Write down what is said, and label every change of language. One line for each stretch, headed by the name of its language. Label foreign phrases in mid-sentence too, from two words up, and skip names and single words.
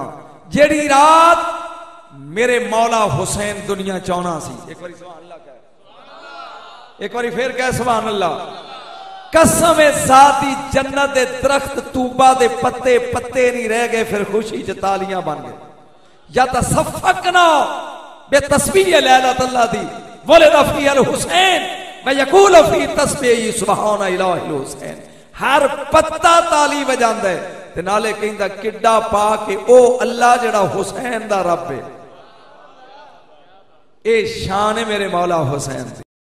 Punjabi: ਜੇੜੀ ਰਾਤ ਮੇਰੇ ਮੌਲਾ ਹੁਸੈਨ ਦੁਨੀਆ ਚਾਹਨਾ ਸੀ, ਏਕ ਬਾਰੀ
Arabic: سبحان الله
Punjabi: ਕਹਿ, ਏਕ ਬਾਰੀ ਫਿਰ ਕਹਿ
Arabic: سبحان الله.
Punjabi: ਕਸਮ ਸਾਦੀ ਜੰਨਤ ਦੇ ਦਰਖ਼ਤ ਤੂਬਾ ਦੇ ਪੱਤੇ ਪੱਤੇ ਨਹੀਂ ਰਹਿ ਗਏ, ਫਿਰ ਖ਼ੁਸ਼ੀ ਚ ਤਾਲੀਆਂ ਬਣ ਗਏ।
Arabic: يا تصفقنا بتسبيح ليلة الله دي ولد في الحسين ويقول في تسبيح سبحان إله الحسين.
Punjabi: ਹਰ ਪੱਤਾ ਤਾਲੀ ਬਜਾਂਦਾ ਹੈ ਤੇ ਨਾਲੇ ਕਹਿੰਦਾ ਕਿੱਡਾ ਪਾ ਕੇ ਓ ਅੱਲਾਹ ਜੇੜਾ ਹੁਸੈਨ ਦਾ ਰੱਬ ਹੈ। ਏ ਸ਼ਾਨ ਹੈ ਮੇਰੇ ਮੌਲਾ ਹੁਸੈਨ ਦੀ।